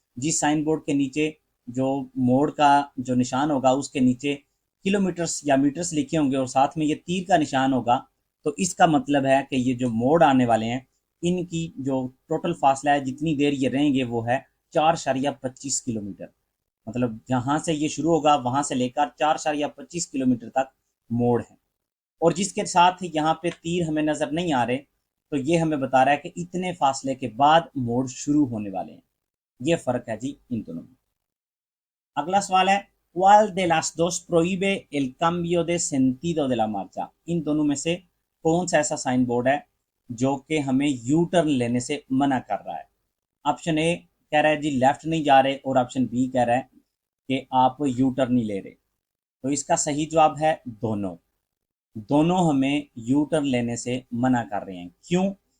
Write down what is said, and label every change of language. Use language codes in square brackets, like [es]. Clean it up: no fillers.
[hi] जिस sign board के नीचे जो मोड़ का जो निशान होगा उसके नीचे किलोमीटर्स या मीटर्स लिखे होंगे और साथ में ये तीर का निशान होगा, तो इसका मतलब है कि ये जो मोड़ आने वाले हैं इनकी जो टोटल फासला है, जितनी देर ये रहेंगे, वो है 4.25 किलोमीटर। मतलब जहाँ से ये शुरू होगा वहां से लेकर 4.25 किलोमीटर तक मोड़ है। और जिसके साथ यहाँ पे तीर हमें नजर नहीं आ रहे, तो ये हमें बता रहा है कि इतने फासले के बाद मोड़ शुरू होने वाले हैं। ये फर्क है जी इन दोनों में। अगला सवाल है, [es] ¿cuál de las dos prohíbe el cambio de sentido de la marcha? [hi] इन दोनों में से कौन सा ऐसा साइन बोर्ड है जो कि हमें यू टर्न लेने से मना कर रहा है? ऑप्शन ए कह रहा है जी लेफ्ट नहीं जा रहे, और ऑप्शन बी कह रहा है कि आप यू टर्न नहीं ले रहे। तो इसका सही जवाब है दोनों। दोनों हमें यू टर्न लेने से मना कर रहे हैं। क्यों?